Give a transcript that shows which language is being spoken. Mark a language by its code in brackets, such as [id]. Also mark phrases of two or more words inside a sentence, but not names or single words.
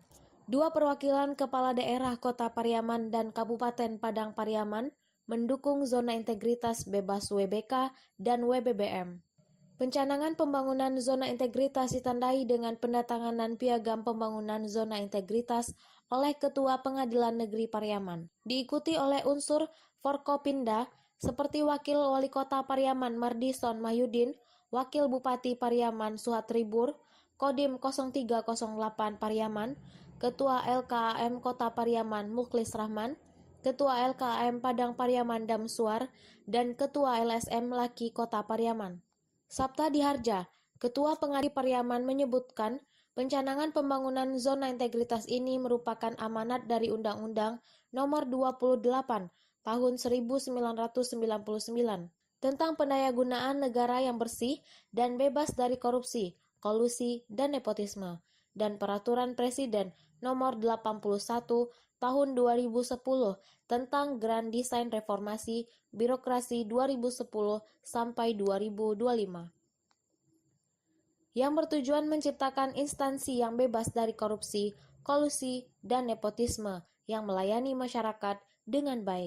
[id] Dua perwakilan kepala daerah Kota Pariaman dan Kabupaten Padang Pariaman mendukung zona integritas bebas WBK dan WBBM. Pencanangan pembangunan zona integritas ditandai dengan pendatanganan piagam pembangunan zona integritas oleh Ketua Pengadilan Negeri Pariaman. Diikuti oleh unsur Forkopimda seperti Wakil Wali Kota Pariaman Mardison Mahyudin, Wakil Bupati Pariaman Suhatribur, Kodim 0308 Pariaman, Ketua LKAM Kota Pariaman Mukhlis Rahman, Ketua LKAM Padang Pariaman Damsuar, dan Ketua LSM Laki Kota Pariaman. Sabta Diharja, Ketua Pengadilan Pariaman menyebutkan pencanangan pembangunan zona integritas ini merupakan amanat dari Undang-Undang Nomor 28 Tahun 1999 tentang pendayagunaan negara yang bersih dan bebas dari korupsi, kolusi, dan nepotisme, dan Peraturan Presiden Nomor 81 Tahun 2010 tentang Grand Design Reformasi Birokrasi 2010 sampai 2025 yang bertujuan menciptakan instansi yang bebas dari korupsi, kolusi, dan nepotisme yang melayani masyarakat dengan baik.